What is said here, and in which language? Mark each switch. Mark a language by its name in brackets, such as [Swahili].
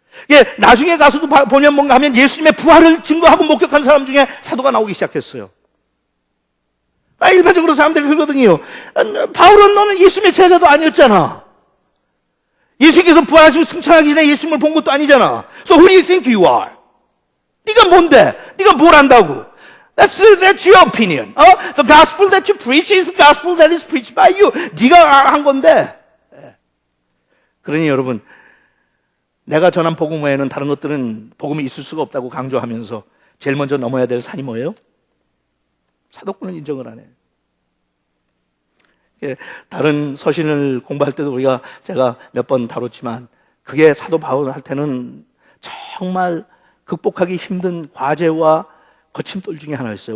[Korean] 예, 나중에 가서도 보면 뭔가 하면 예수님의 부활을 증거하고 목격한 사람 중에 사도가 나오기 시작했어요. 일반적으로 사람들이 그러거든요. 바울은 너는 예수님의 제자도 아니었잖아. 예수님께서 부활하시고 승천하기 전에 예수님을 본 것도 아니잖아. [English] So who do you think you are? [Korean] 네가 뭔데? 네가 뭘 안다고? [English] That's your opinion. The gospel that you preach is the gospel that is preached by you. [Korean] 네가 한 건데. 그러니 여러분, 내가 전한 복음 외에는 다른 것들은 복음이 있을 수가 없다고 강조하면서 제일 먼저 넘어야 될 산이 뭐예요? 사도권은 인정을 안 해. 다른 서신을 공부할 때도 제가 몇 번 다뤘지만 그게 사도 바울 할 때는 정말 극복하기 힘든 과제와 거침돌 중에 하나였어요.